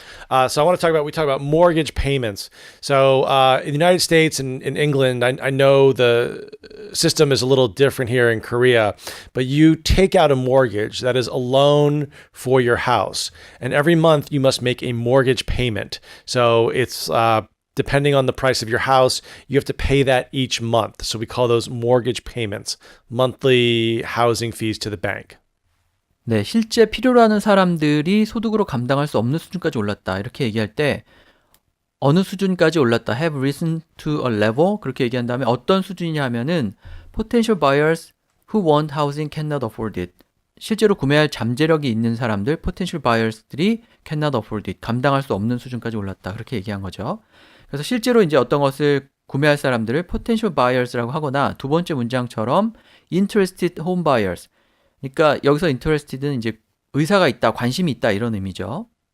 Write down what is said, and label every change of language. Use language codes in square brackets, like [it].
[en] So I want to we talk about mortgage payments. So in the United States and in England, I know the system is a little different here in Korea, but you take out a mortgage, that is a loan for your house. And every month you must make a mortgage payment. So it's depending on the price of your house, you have to pay that each month. So we call those mortgage payments, monthly housing fees to the bank. [ko] 네, 실제 필요로 하는 사람들이 소득으로 감당할 수 없는 수준까지 올랐다. 이렇게 얘기할 때 어느 수준까지 올랐다. [en] have risen to a level. [ko] 그렇게 얘기한 다음에 어떤 수준이냐 하면은 [en] potential buyers who want housing cannot afford it. [ko] 실제로 구매할 잠재력이 있는 사람들, potential buyers들이 [en] cannot afford it. [ko] 감당할 수 없는 수준까지 올랐다. 그렇게 얘기한 거죠. 그래서 실제로 이제 어떤 것을 구매할 사람들을 potential buyers라고 하거나 두 번째 문장처럼 [en] interested home buyers. [ko] 그러니까 여기서 interested는 이제 의사가 있다, 관심이 있다 이런 의미죠.